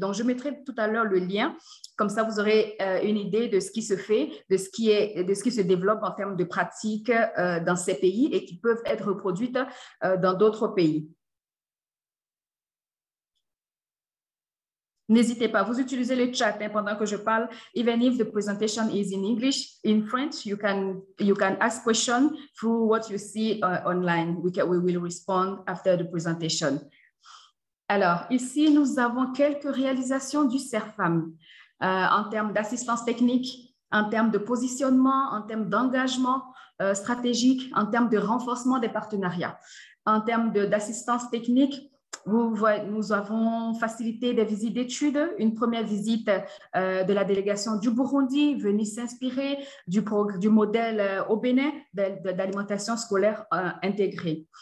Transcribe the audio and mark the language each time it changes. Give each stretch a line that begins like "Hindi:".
French: Donc, je mettrai tout à l'heure le lien. Comme ça, vous aurez une idée de ce qui se fait, de ce qui se développe en termes de pratiques dans ces pays et qui peuvent être reproduites dans d'autres pays. N'hésitez pas, vous utilisez le chat pendant que je parle.
English: Even if the presentation is in English, in French, you can ask questions through what you see online. We will respond after the presentation.
French: Alors, ici, nous avons quelques réalisations du CERFAM en termes d'assistance technique, en termes de positionnement, en termes d'engagement stratégique, en termes de renforcement des partenariats. En termes d'assistance technique, nous avons facilité des visites d'études, une première visite de la délégation du Burundi venue s'inspirer du modèle au Bénin d'alimentation scolaire intégrée.